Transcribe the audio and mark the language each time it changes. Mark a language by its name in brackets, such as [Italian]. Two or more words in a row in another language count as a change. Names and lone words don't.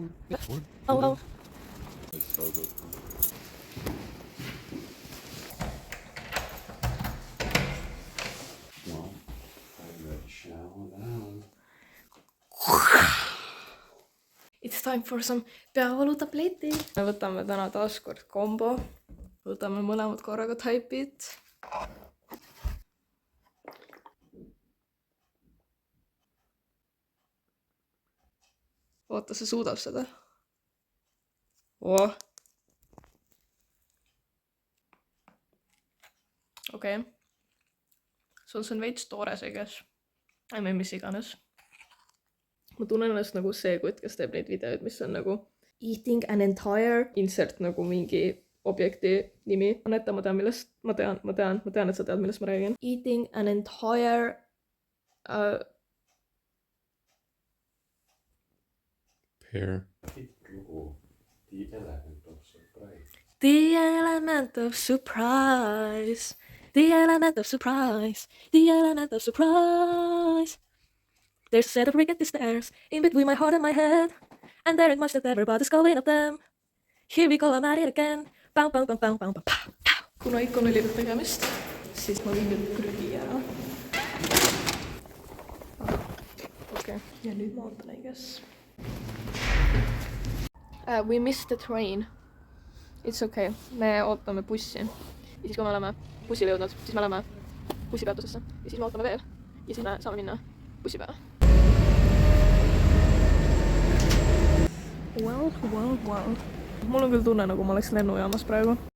[English] Au, au. It's so good. Well, I'm ready to shower now. It's time for some peavalutabletid. [Estonian] Me võtame täna taaskord kombo. Võtame mõlemad korraga Type'it. Oota, see suudab seda. Okei. See on veits toores, [English] I guess. [Estonian] Või mis iganes. Ma tunnen ennast nagu see kutt, kes teeb neid videoid, mis on nagu [English] eating an entire insert [Estonian] nagu mingi objekti nimi. Aneta, ma tean, millest, ma tean, et sa tead, millest ma räägin. [English] Eating an entire Pear. The element of surprise. The element of surprise. The element of surprise. The element of surprise. There's a set of rickety stairs in between my heart and my head, and there ain't much that everybody's going up them. Here we go, I'm at it again. Pow, pow, pow, pow, pow, pow, pow. [Estonian] Kuna ikka on õliga tegemist, siis ma viin nüüd prügi ära. Okei, ja nüüd ma ootan, [English] I guess. We missed the train. It's okay, [Estonian] me ootame bussi. Ja siis kui me oleme bussile jõudnud, siis me oleme bussipeatusesse. Ja siis me ootame veel. Ja siis me saame minna bussi peale. [English] Well. [Estonian] Mul on küll tunne, nagu ma oleks lennujaamas praegu.